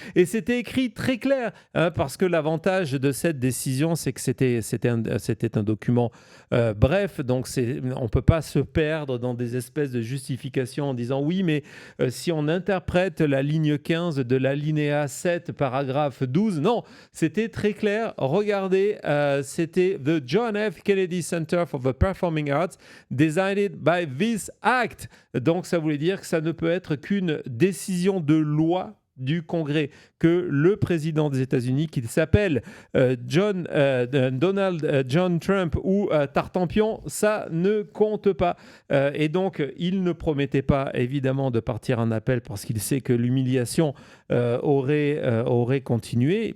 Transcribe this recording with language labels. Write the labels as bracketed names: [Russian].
[French] Et c'était écrit très clair, parce que l'avantage de cette décision, c'est que c'était un document bref. Donc, on ne peut pas se perdre dans des espèces de justifications en disant oui, mais si on interprète la ligne 15 de l'alinéa 7, paragraphe 12, non, c'était très clair. Regardez, c'était The John F. [English] Kennedy Center for the Performing Arts, decided by this act. [French] Donc, ça voulait dire que ça ne peut être qu'une décision de loi du Congrès, que le président des États-Unis, qu'il s'appelle Donald John Trump ou Tartampion, ça ne compte pas. Et donc, il ne promettait pas, évidemment, de partir en appel parce qu'il sait que l'humiliation aurait continué.